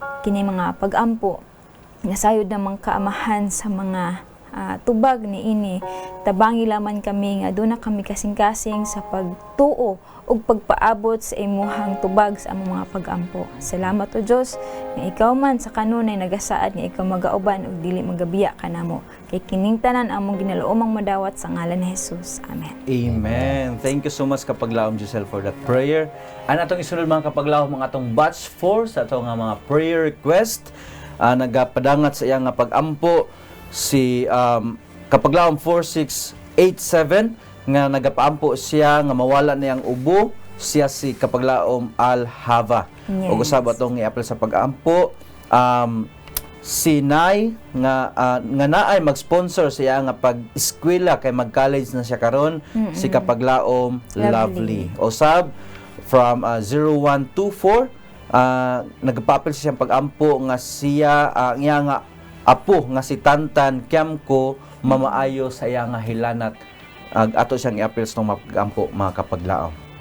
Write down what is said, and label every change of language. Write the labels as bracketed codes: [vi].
[ceb] Kini mga pag-ampo nasayod namang kaamahan sa mga tubag ni ini, tabangi laman kami nga doon na kami kasing-kasing sa pagtuo ug pagpaabot sa imuhang tubag sa among mga pag-ampo. Salamat o Diyos nga ikaw man sa kanunay nagasaad nga ikaw magauban ug dili magabiya kanamo. Kay kining tanan among ginaloomang madawat sa ngalan ni Jesus. Amen. Amen. [en] Thank you so much kapaglaom Giselle for that prayer. [ceb] Ang atong isunod mga kapaglaom mga atong batch 4 sa atong mga prayer request. Nagapadangat sa iyang pag-ampo si kapaglaom 4687 nga nagapaampo siya nga mawala niyang ubo, siya si kapaglaom Al-Hava. [en] Yes. [ceb] Ug usab atong i-apply sa pag-ampo si Nay nga naay mag-sponsor siya nga pag-eskwela kay mag-college na siya karon, si kapaglaom Lovely. Usab from 0124 nagpa-apply siya pag-ampo nga siya nga apo nga si Tantan Kiamko mamaayo sa iya nga hilanat. Ato siyang i-appeal sa pag-ampo mga kapaglaom.